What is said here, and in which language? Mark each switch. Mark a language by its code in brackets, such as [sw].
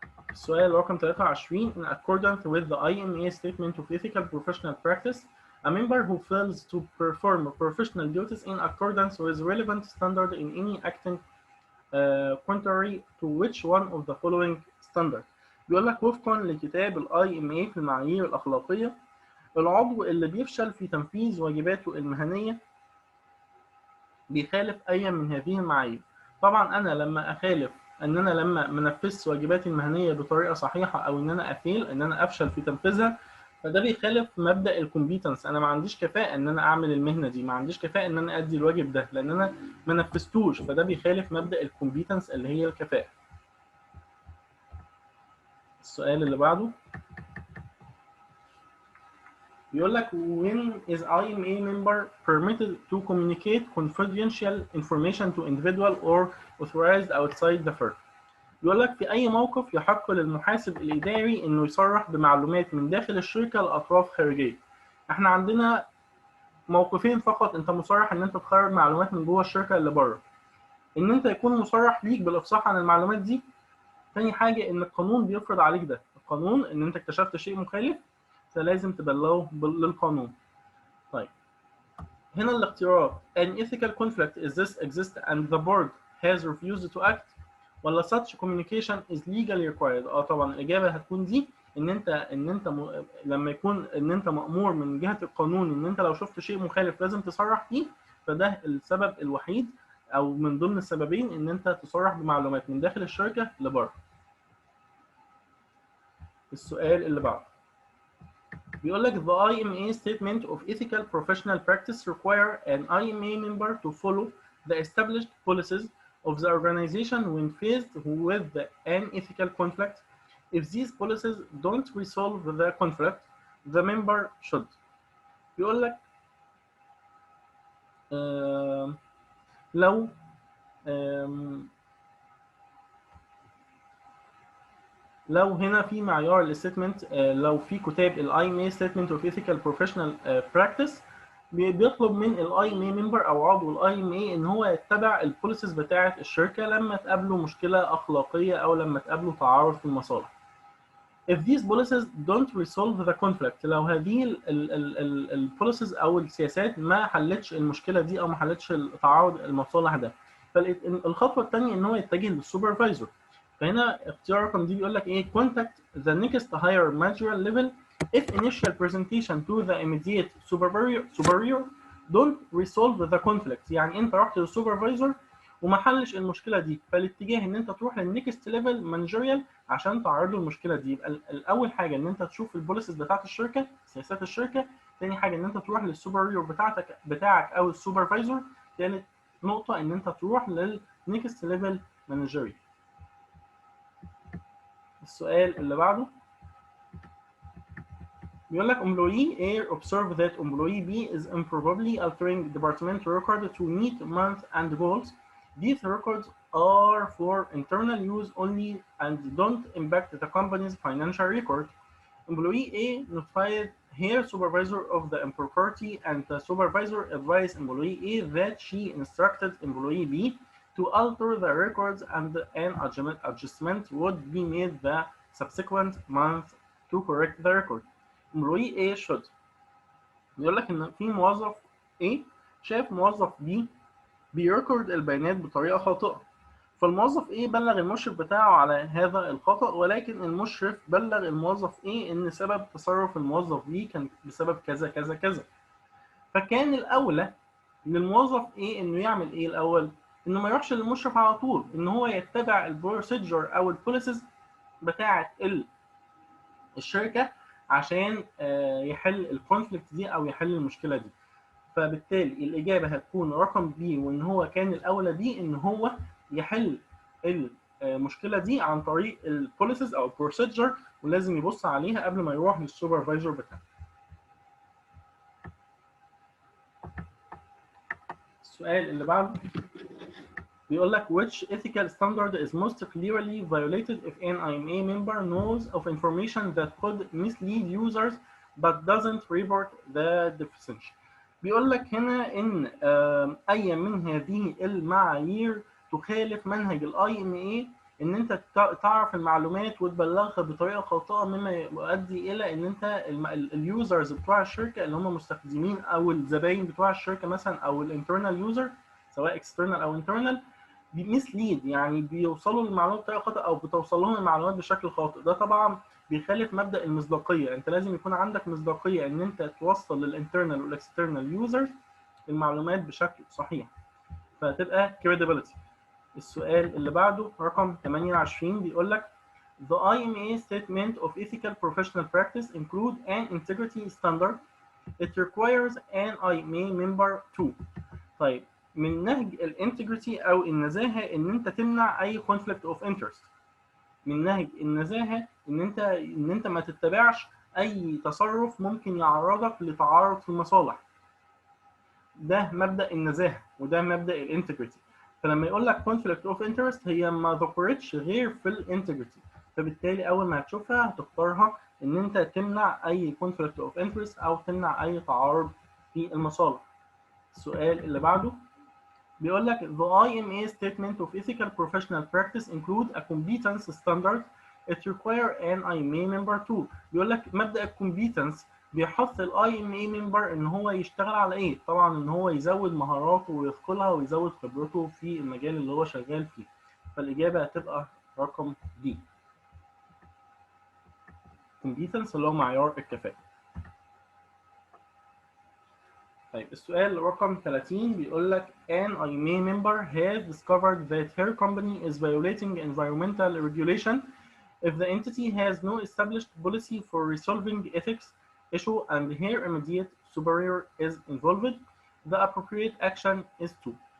[ar] السؤال رقم 23: [en] In accordance with the IMA statement of ethical professional practice, a member who fails to perform professional duties in accordance with relevant standard in any acting contrary to which one of the following standard. [ar] بيقول لك وفقا لكتاب ال IMA في المعايير الأخلاقية، العضو اللي بيفشل في تنفيذ واجباته المهنية بيخالف أي من هذه المعايير. طبعا أنا لما أخالف ان انا لما ما نفذتش واجباتي المهنيه بطريقه صحيحه، او ان انا ان انا افشل في تنفيذها، فده بيخالف مبدا الكومبيتنس. انا ما عنديش كفاءه ان انا اعمل المهنه دي، ما عنديش كفاءه ان انا ادي الواجب ده، لان انا ما نفذتوش، فده بيخالف مبدا الكومبيتنس اللي هي الكفاءه. السؤال اللي بعده بيقول لك [en] when is IMA member permitted to communicate confidential information to individual or authorized outside the firm. [ar] بيقول لك في أي موقف يحق للمحاسب الإداري إنه يصرح بمعلومات من داخل الشركة لأطراف خارجية. إحنا عندنا موقفين فقط أنت مصرح إن أنت تخرج معلومات من جوه الشركة اللي بره. إن أنت يكون مصرح ليك بالإفصاح عن المعلومات دي. تاني حاجة إن القانون بيفرض عليك ده. القانون إن أنت اكتشفت شيء مخالف فلازم تبلغه للقانون. طيب هنا الاختيارات [en] an ethical conflict is this exist and the board has refused to act ولا such communication is legally required. [ar] طبعا الاجابه هتكون دي ان انت لما يكون ان انت مأمور من جهه القانون ان انت لو شفت شيء مخالف لازم تصرح فيه، فده السبب الوحيد او من ضمن السببين ان انت تصرح بمعلومات من داخل الشركه لبره. السؤال اللي بعده بيقول لك [en] the IMA statement of ethical professional practice require an IMA member to follow the established policies of the organization when faced with an ethical conflict. If these policies don't resolve the conflict, the member should. [ar] بيقول لك لو لو هنا في معيار الستمنت، لو في كتاب الاي ام اي ستمنت اوف ايثيكال بروفيشنال براكتس بيطلب من الاي ام اي ممبر او عضو الاي ام اي ان هو يتبع البوليسيز بتاعه الشركه لما تقابله مشكله اخلاقيه او لما تقابله تعارض في المصالح. [en] If these policies don't resolve the conflict، [ar] لو هذه البوليسيز او السياسات ما حلتش المشكله دي او ما حلتش تعارض المصالح ده، فالخطوه الثانيه ان هو يتجه للسوبرفايزر. فهنا اختيار رقم دي بيقول لك ايه [en] contact the next higher managerial level if initial presentation to the immediate superior don't resolve the conflict. [ar] يعني انت رحت للسوبرفايزر وما حلش المشكله دي، فالاتجاه ان انت تروح للنكست ليفل مانجيريال عشان تعرض له المشكله دي. يبقى الاول حاجه ان انت تشوف البوليسيز بتاعت الشركه، سياسات الشركه. ثاني حاجه ان انت تروح للسوبريور بتاعك او السوبرفايزر. ثالث نقطه ان انت تروح للنكست ليفل مانجيريال. السؤال اللي بعده بيقول لك [en] employee A observe that employee B is improbably altering department record to meet month and goals. These records are for internal use only and don't impact the company's financial record. Employee A notified her supervisor of the impropriety and the supervisor advised employee A that she instructed employee B to alter the records and an adjustment would be made the subsequent month to correct the record. employee A should. [ar] بيقول لك ان في موظف A شاف موظف B بيركورد البيانات بطريقه خاطئه، فالموظف A بلغ المشرف بتاعه على هذا الخطأ، ولكن المشرف بلغ الموظف A ان سبب تصرف الموظف B كان بسبب كذا كذا كذا. فكان الاولى للموظف A انه يعمل ايه الاول؟ انه ما يروحش للمشرف على طول، ان هو يتبع البروسيجر او البوليسيز بتاعه الشركه عشان يحل الكونفليكت دي او يحل المشكله دي. فبالتالي الاجابه هتكون رقم بي، وان هو كان الاولى بيه ان هو يحل المشكله دي عن طريق البوليسيز او البروسيجر، ولازم يبص عليها قبل ما يروح للسوبرفايزر بتاعه. السؤال اللي بعده بيقول لك [en] which ethical standard is most clearly violated if an IMA member knows of information that could mislead users but doesn't report the deficiency. [ar] بيقول لك هنا ان اي من هذه المعايير تخالف منهج الاي ام اي، ان انت تعرف المعلومات وتبلغها بطريقه خاطئه مما يؤدي الى ان انت اليوزرز بتوع الشركه اللي هم مستخدمين او الزباين بتوع الشركه مثلا او الانترنال يوزر سواء اكسترنال او انترنال بيمسليد، يعني بيوصلوا للمعلومات بطريقه خاطئه او بتوصل لهم المعلومات بشكل خاطئ. ده طبعا بيخالف مبدا المصداقيه، انت لازم يكون عندك مصداقيه ان انت توصل للانترنال والاكسترنال يوزرز المعلومات بشكل صحيح، فتبقى credibility. السؤال اللي بعده رقم 28 بيقول لك [en] The IMA statement of ethical professional practice include an integrity standard. It requires an IMA member to. [ar] طيب من نهج الانتجريتي او النزاهه ان انت تمنع اي [en] conflict of interest. [ar] من نهج النزاهة ان انت ما تتبعش اي تصرف ممكن يعرضك لتعارض في المصالح. ده مبدأ النزاهة وده مبدأ الانتجريتي. فلما يقول لك [en] conflict of interest [ar] هي ما ذكرتش غير في الانتجريتي، فبالتالي اول ما هتشوفها هتختارها ان انت تمنع اي conflict of interest او تمنع اي تعارض في المصالح. السؤال اللي بعده بيقول لك [en] the IMA statement of ethical professional practice include a competence standard it require an IMA member to. [ar] بيقول لك مبدأ الكومبيتنس بيحث الاي ام اي ممبر ان هو يشتغل على ايه؟ طبعا ان هو يزود مهاراته ويثقلها ويزود خبرته في المجال اللي هو شغال فيه. فالاجابه هتبقى رقم دي. كومبيتنس اللي هو معيار الكفاءه. طيب السؤال رقم 30 بيقول لك [en] an IMA member has discovered that her company is violating environmental regulation if the entity has no established policy for resolving ethics issue and her immediate superior is involved, the appropriate action is to.